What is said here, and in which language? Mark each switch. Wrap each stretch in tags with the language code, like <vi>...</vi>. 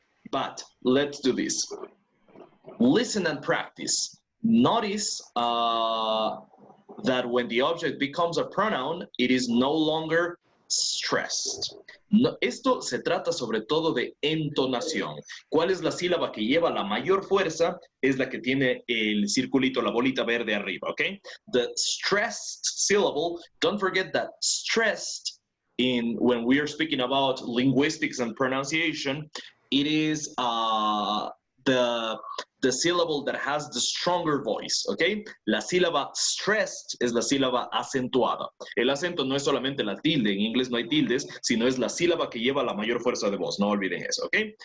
<en>But let's do this. Listen and practice. Notice that when the object becomes a pronoun, it is no longer stressed.</en> <es>No, esto se trata sobre todo de entonación. ¿Cuál es la sílaba que lleva la mayor fuerza? Es la que tiene el circulito, la bolita verde arriba, ¿ok?</es> <en>The stressed syllable, don't forget that stressed when we are speaking about linguistics and pronunciation, it is the syllable that has the stronger voice, ¿ok?</en> <es>La sílaba stressed es la sílaba acentuada. El acento no es solamente la tilde, en inglés no hay tildes, sino es la sílaba que lleva la mayor fuerza de voz, no olviden eso, ¿ok?</es>